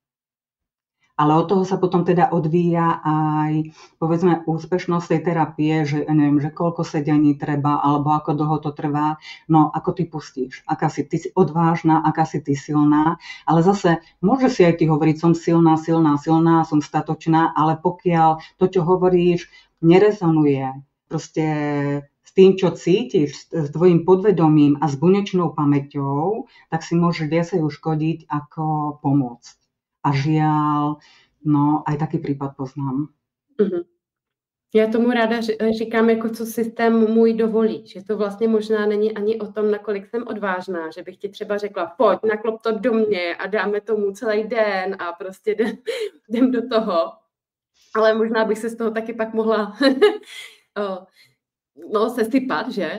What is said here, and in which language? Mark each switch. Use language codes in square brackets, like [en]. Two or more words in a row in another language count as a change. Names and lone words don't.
[sk] Ale od toho sa potom teda odvíja aj, povedzme, úspešnosť tej terapie, že neviem, že koľko sedení treba, alebo ako dlho to trvá, no ako ty pustíš, aká si ty odvážna, aká si ty silná, ale zase môže si aj ty hovoriť, som silná, som statočná, ale pokiaľ to, čo hovoríš, nerezonuje proste s tým, čo cítiš, s tvojim podvedomím a s bunečnou pamäťou, tak si môžeš viacej uškodiť, ako pomôcť. A žiaľ, no aj taký prípad poznám. Mhm. [cs] Já tomu ráda říkám, jako co systém můj dovolí, že to vlastně možná není ani o tom, nakolik jsem odvážná, že bych ti třeba řekla, pojď, naklop to do mě a dáme tomu celý den a prostě jdem do toho. Ale možná bych se z toho taky pak mohla sesypat, že?